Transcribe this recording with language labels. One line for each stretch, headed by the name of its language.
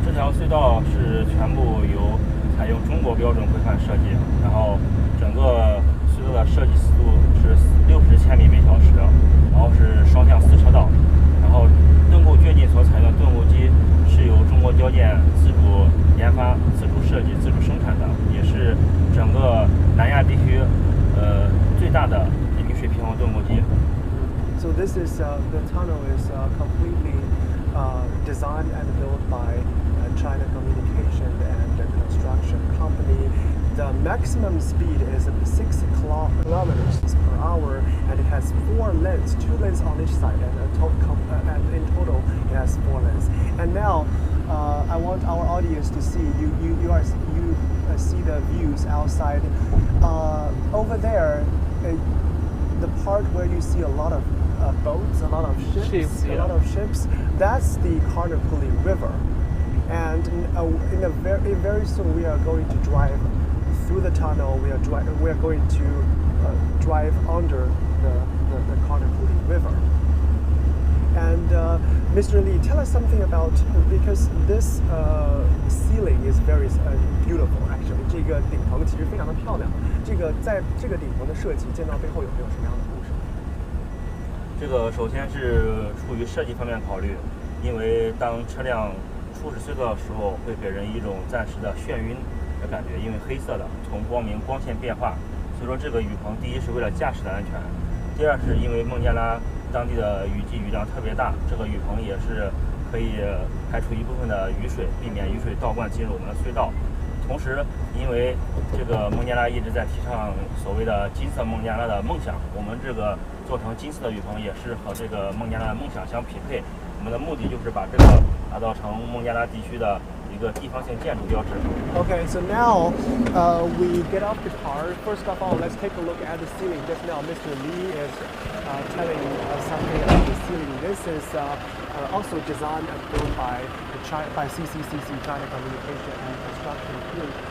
Chinese: 这条隧道是全部由采用中国标准规范设计，然后整个隧道的设计速度是60千米每小时，然后是双向4车道，然后盾构掘进所采用的盾构机是由中国交建自主研发、自主设计、自主生产的，也是整个南亚地区最大的雨水平衡盾构机。
English: So this is the tunnel is completely designed and built by China Communication and Construction Company. The maximum speed is 6 kilometers per hour, and it has 4 lanes, 2 lanes on each side, and in total it has 4 lanes. And now I want our audience to see you see the views outside. Over there, the part where you see a lot of boats, a lot of ships, a lot of ships. That's the Karnaphuli River, and very soon we are going to drive through the tunnel. We are going to drive under the Karnaphuli River. And Mr. Lee, tell us something about, because this ceiling is very beautiful. Actually,
Chinese: 这个顶棚其实非常的漂亮。在这个顶棚的设计建造背后有没有什么样的故事？这个首先是出于设计方面考虑，因为当车辆初始隧道的时候，会给人一种暂时的眩晕的感觉，因为黑色的，从光线变化，所以说这个雨棚第一是为了驾驶的安全，第二是因为孟加拉当地的雨季雨量特别大，这个雨棚也是可以排除一部分的雨水，避免雨水倒灌进入我们的隧道。同时，因为这个孟加拉一直在提倡所谓的金色孟加拉的梦想，我们这个做成金色的雨棚也是和这个孟加拉的梦想相匹配。我们的目的就是把这个打造成孟加拉地区的一个地方性建筑标志。
English: Okay, so now we get off the car. First of all, let's take a look at the ceiling. Just now, Mr. Lee is telling us something about the ceiling. This is also designed and built by CCCC, China Communication and Construction Group.